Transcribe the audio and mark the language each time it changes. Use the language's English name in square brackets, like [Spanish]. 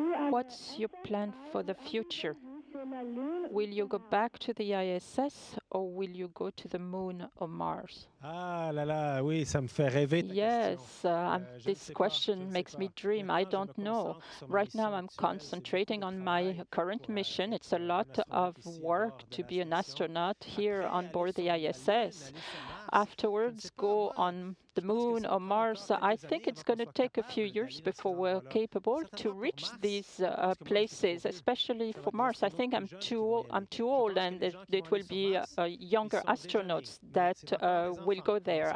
[English] What's your plan for the future? Will you go back to the ISS or will you go to the Moon or Mars? [French] Ah là là, oui, ça me fait rêver. [English] Yes, this question makes me dream. I don't know. Right now I'm concentrating on my current mission. It's a lot of work to be an astronaut here on board the ISS. Afterwards, go on the Moon or Mars. I think it's going to take a few years before we're capable to reach these places, especially for Mars. I think I'm too old, and it will be younger astronauts that will go there.